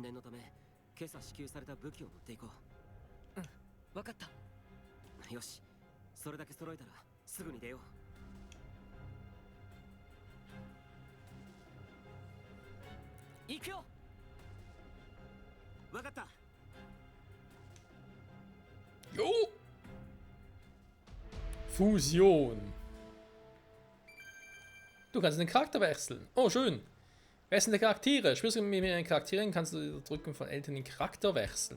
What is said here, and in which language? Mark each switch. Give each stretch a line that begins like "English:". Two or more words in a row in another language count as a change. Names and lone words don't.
Japanese: 念のため今朝支給された武器を持っていこうん、分かった。う。よし、それだけ揃えたらすぐに出よう。行くよ。分かった。
German: Jo! Fusion. Du kannst den Charakter wechseln. Oh, schön. Wechselnde Charaktere. Spielst du mit mehreren Charakteren, kannst du über Drücken von Eltern den Charakter wechseln.